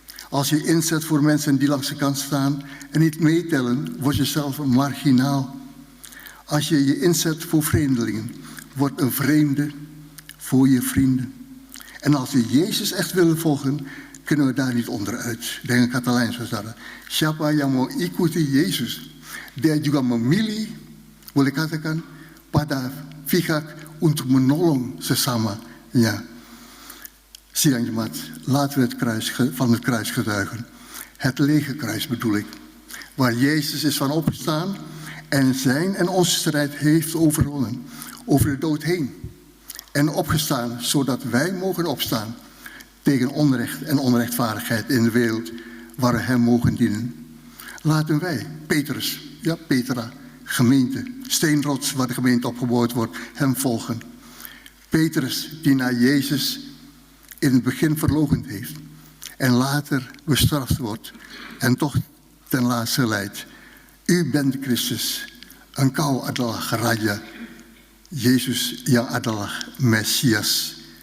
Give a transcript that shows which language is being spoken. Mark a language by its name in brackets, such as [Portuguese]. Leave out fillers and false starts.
[Dutch] Als je inzet voor mensen die langs de kant staan en niet meetellen, word je zelf een marginaal. Als je je inzet voor vreemdelingen, wordt een vreemde voor je vrienden. En als we Jezus echt willen volgen, kunnen we daar niet onderuit. [Indonesian] Dengan kata lain, saudara, siapa yang mau ikuti Yesus, dia juga memilih, boleh katakan, pada pihak untuk menolong sesamanya. [Dutch] Sidang jemaat, laten we het kruis, van het kruis getuigen. Het lege kruis bedoel ik. Waar Jezus is van opgestaan en zijn en onze strijd heeft overwonnen. Over de dood heen. En opgestaan, zodat wij mogen opstaan tegen onrecht en onrechtvaardigheid in de wereld waar we hem mogen dienen. Laten wij, Petrus, ja Petra, gemeente, steenrots waar de gemeente opgebouwd wordt, hem volgen. Petrus die naar Jezus in het begin verloochend heeft en later bestraft wordt en toch ten laatste leidt. U bent Christus, [Indonesian] engkau adalah Raja, Yesus yang adalah Mesias.